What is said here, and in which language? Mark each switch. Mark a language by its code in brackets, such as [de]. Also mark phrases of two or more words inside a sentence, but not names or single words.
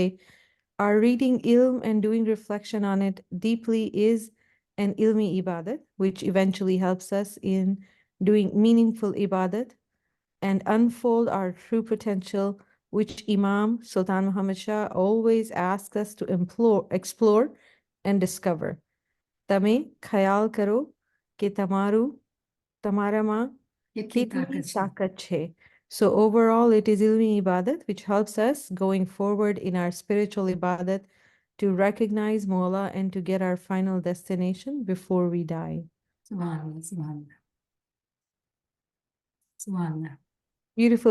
[en] Our reading ilm and doing reflection on it deeply is an [ur] علمی عبادت, [en] which eventually helps us in doing meaningful ibadat and unfold our true potential, which Imam Sultan Muhammad Shah always asks us to explore and discover. [gu] તમે ખ્યાલ કરો કે તમારામાં કિતની તાકાત છે. [en] So overall, it is [ur] علمی عبادت, [en] which helps us going forward in our spiritual ibadat to recognize Mawla and to get our final destination before we die. [ar] سبحان الله، سبحان الله. سبحان الله. [en] Beautiful.